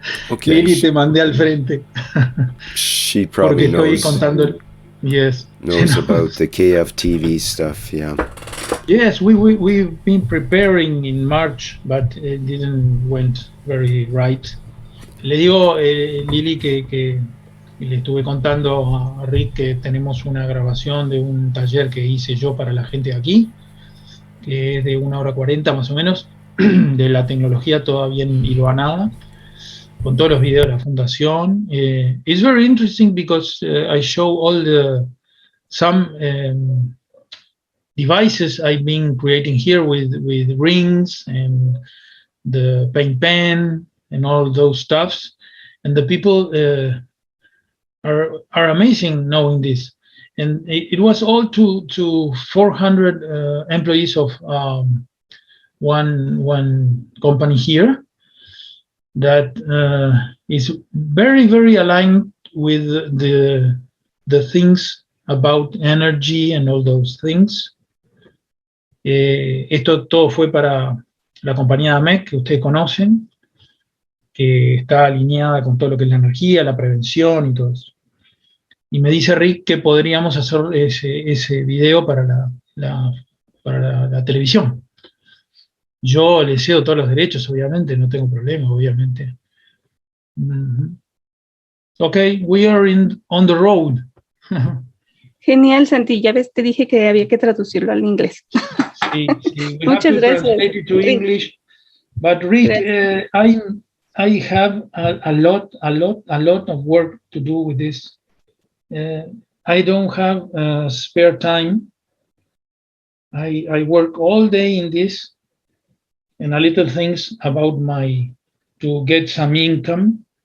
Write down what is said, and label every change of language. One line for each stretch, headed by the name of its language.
English: Okay.
Spanish: Lili, te mandé al frente.
English: She probably knows knows about the KF TV stuff, yeah. Yes, we've been preparing in March, but it didn't went very right.
Spanish: Le digo, Lili, que le estuve contando a Rick que tenemos una grabación de un taller que hice yo para la gente de aquí, que es de 1 hora 40 más o menos, de la tecnología toda bien hilvanada, con todos los videos de la fundación.
English: It's very interesting because I show all some devices I've been creating here with rings and the paint pen and all those stuffs, and the people are amazing knowing this. And it was all to 400 employees of one company here that is very, very aligned with the things about energy and all those things.
Spanish: Esto todo fue para la compañía AMEC, que ustedes conocen, que está alineada con todo lo que es la energía, la prevención y todo eso. Y me dice Rick que podríamos hacer ese video para la televisión. Yo le cedo todos los derechos, obviamente, no tengo problema, obviamente.
English: Okay, we are on the road.
Spanish: Genial, Santi. Ya ves, te dije que había que traducirlo al inglés. Sí.
English: We
Spanish: Muchas
English: have to
Spanish: gracias.
English: translate it to English. But Rick, I have a lot of work to do with this. I don't have spare time. I work all day in this, and a little things about to get some income.